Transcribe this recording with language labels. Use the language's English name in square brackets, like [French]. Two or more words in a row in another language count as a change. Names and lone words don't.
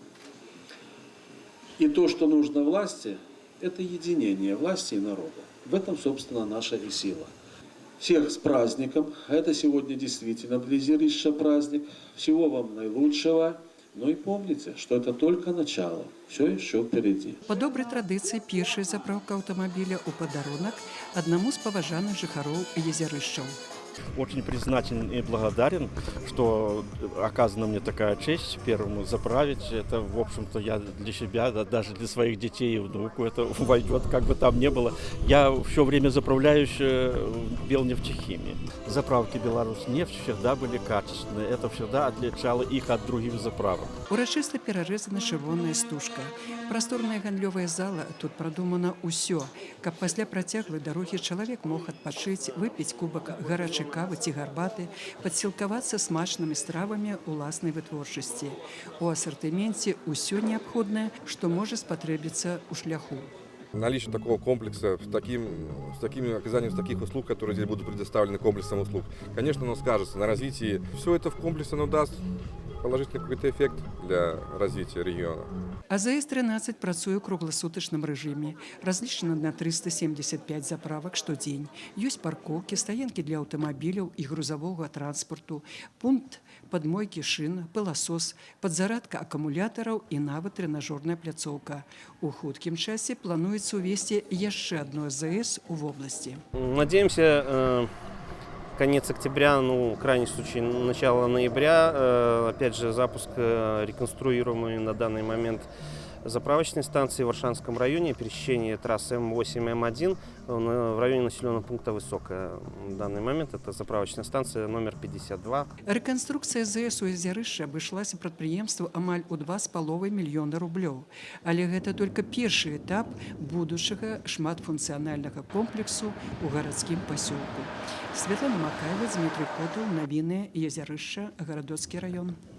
[Russian] И то, что нужно власти, это единение власти и народа. В этом, собственно, наша и сила. Всех с праздником. Это сегодня действительно для Езярища праздник. Всего вам наилучшего. Ну и помните, что это только начало. Все еще впереди. [Belarusian] По добрай традыцыі першая заправка аўтамабіля ў падарунак аднаму з паважаных жыхароў Езярышчаў. [Russian] Очень признателен и благодарен, что оказана мне такая честь первому заправить. Это, в общем-то, я для себя, да, даже для своих детей и внуку это войдет, как бы там ни было. Я все время заправляюсь в Белнефтехимии. Заправки Беларуснефть всегда были качественные. Это всегда отличало их от других заправок. [Belarusian] Урачыста перарэзана чырвоная стужка. Прасторная гандлёвая зала, тут прадумана ўсё, каб пасля працяглай дарогі чалавек мог адпачыць, выпіць кубак гарачай кавы ці гарбаты, падсілкавацца смачнымі стравамі ўласнай вытворчасці. У асартыменце ўсё неабходнае, што можа спатрэбіцца ў шляху. [Russian] Наличие такого комплекса с таким оказанием таких услуг, которые здесь будут предоставлены комплексом услуг, конечно, оно скажется на развитии. Все это в комплексе оно даст положительный какой-то эффект для развития региона. [Belarusian] АЗС-13 працуе ў кругласутачным рэжыме. Разлічана на 375 заправак штодзень. Ёсць паркоўкі, стаянкі для аўтамабіляў і грузавога транспарту, пункт падмойкі шын, пыласос, падзарадка акумулятараў і нават трэнажорная пляцоўка. У хуткім часе плануецца увесці яшчэ адно АЗС у вобласці. [Russian] Надеемся, конец октября, ну, крайний случай, начало ноября. Опять же, запуск реконструируемой на данный момент заправочной станции в Варшанском районе, пересечение трассы М8 и М1 в районе населенного пункта Высокая. В данный момент это заправочная станция номер 52. [Belarusian] Рэканструкцыя АЗС у Езярышчы абышлася прадпрыемству амаль у 2,5 мільёна рублёў. Але гэта толькі першы этап будучага шматфункцыянальнага комплексу ў гарадскім пасёлку. Светлана Макаева, Дмитрий Котов, навіны Езярышча, Гарадоцкі район.